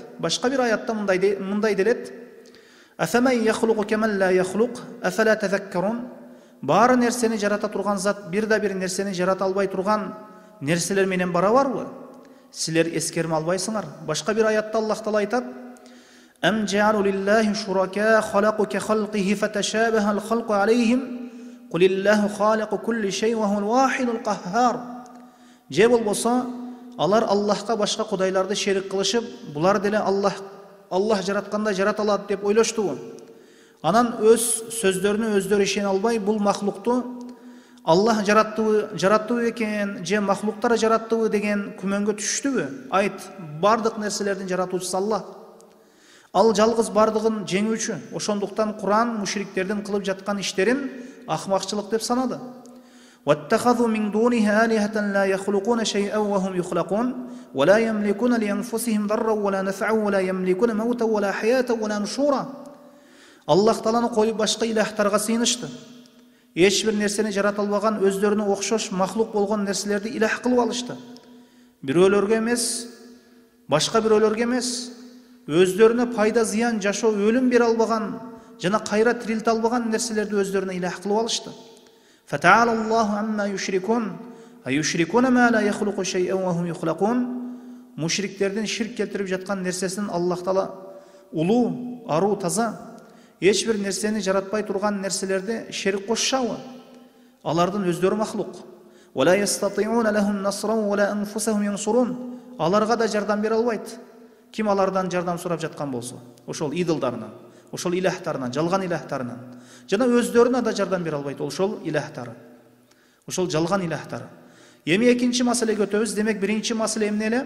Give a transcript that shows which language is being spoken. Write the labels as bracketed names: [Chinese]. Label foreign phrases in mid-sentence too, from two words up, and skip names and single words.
[Kyrgyz] Башка бир аятта мындай делет: [Arabic] "أفمن يخلق كمن لا يخلق أفلا تذكرون." [Kyrgyz] Баары нерсени жарата турган зат бир нерсени жарата албай турган нерселер менен барабарбы? Силер эскерме албайсыңар? Башка бир аятта Аллах Таала айтат: [Arabic] "أم جعلوا لله شركاء خلقوا كخلقه فتشابه الخلق عليهم قل الله خالق كل شيء وهو الواحد القهار." [Kyrgyz] Же болбосо, алар Аллахка башка кудайларды шерик кылышып, булар деле Аллах жараткандай жарата алат деп ойлоштубу? Анан өз сөздөрүнө өздөрү ишене албай, бул махлукту Аллах жараттыбы экен, же махлуктар жараттыбы деген күмөнгө түштүбү? Айт, бардык нерселердин жаратуучусу Аллах. Ал жалгыз бардыгын жеңүүчү. Ошондуктан Куран мушриктердин кылып жаткан иштерин ахмакчылык деп санады. [Arabic] واتخذوا من دونها آلهة لا يخلقون شيئا وهم يخلقون ولا يملكون لأنفسهم ضرا ولا نفعا ولا يملكون موتا ولا حياة ولا نشورا. [Kyrgyz] Аллах Тааланы коюп башка илахтарга сыйынышты. Эч бир нерсени жарата албаган, өздөрүнө окшош махлук болгон нерселерди илах кылып алышты. Бирөөлөргө эмес, башка бирөөлөргө эмес, өздөрүнө пайда зыян жашоо, өлүм бере албаган жана кайра тирилте албаган нерселерди өздөрүнө илах кылып алышты. [Arabic] فتعالى الله عما يشركون أيشركون ما لا يخلق شيئا وهم يخلقون. [Kyrgyz] Мушриктердин ширк келтирип жаткан нерсесин Аллах Таала улуу, аруу, таза. Эч бир нерсени жаратпай турган нерселерди шерик кошушабы? Алардын өздөрү махлук. [Arabic] ولا يستطيعون لهم نصرا ولا أنفسهم ينصرون. [Kyrgyz] Аларга да жардам бере албайт. Ким алардан жардам сурап жаткан болсо, ошол идолдарынан, ошол илахтарынан, жалган илахтарынан, жана өздөрүнө да жардам бере албайт ошол илахтары, ошол жалган илахтары. Эми экинчи маселеге өтөбүз. Демек, биринчи маселе эмне эле?